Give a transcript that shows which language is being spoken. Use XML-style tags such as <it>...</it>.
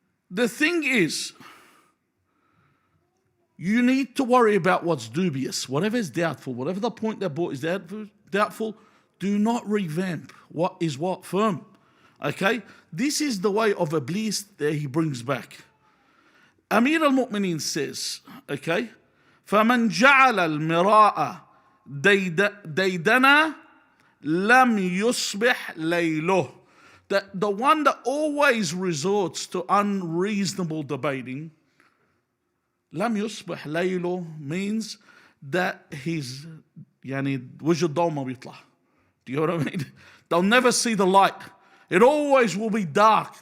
<en>The thing is, you need to worry about what's dubious, whatever is doubtful, whatever the point they brought is doubtful, do not revamp what is what firm. Okay? This is the way of Iblis that he brings back. Amir al-Mu'mineen says, okay,</en> <ar>فَمَنْ جَعَلَ الْمِرَاءَ دَيْدَنَا لَمْ يُصْبِحْ لَيْلُهُ.</ar> <en>The one that always resorts to unreasonable debating,</en> <ar>لَمْ يُصْبِحْ لَيْلُهُ</ar> <en>means that his</en> <ar>وجه الضوء ما بيطلع.</ar> <en>Do you know what I mean? They'll never see the light. It always will be dark.</en>